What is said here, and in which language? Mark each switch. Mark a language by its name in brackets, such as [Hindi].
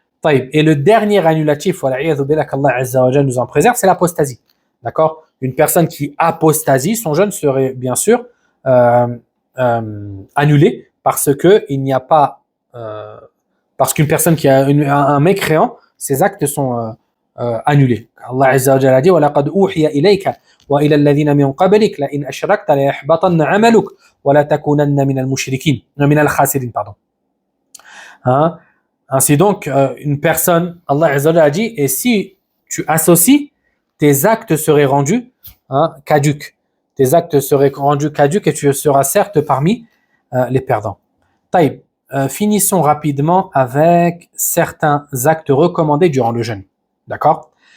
[French] Et le dernier annulatif, qu'Allah Azza wa Jalla nous en préserve, c'est l'apostasie. D'accord? Une personne qui apostasie, son jeûne serait bien sûr annulé parce que il n'y a pas, parce qu'une personne qui a un mécréant, ses actes sont annulés. Allah Azza wa Jalla a dit [Arabic] وَلَقَدْ أُوحِيَ إِلَيْكَ وَإِلَى الَّذِينَ مِنْ قَبْلِكَ لَإِنْ أَشْرَكْتَ لَيَحْبَطَنَّ عَمَلُكَ وَلَتَكُونَنَّ مِنَ الْمُشْرِكِينَ مِنَ الْخَاسِرِينَ [French] pardon. Ainsi donc, une personne, Allah Azza wa Jalla a dit, et si tu associes, tes actes seraient rendus caducs. Tes actes seraient rendus caducs et tu seras certes parmi les perdants. Taïb, finissons rapidement avec certains actes recommandés durant le jeûne. D'accord?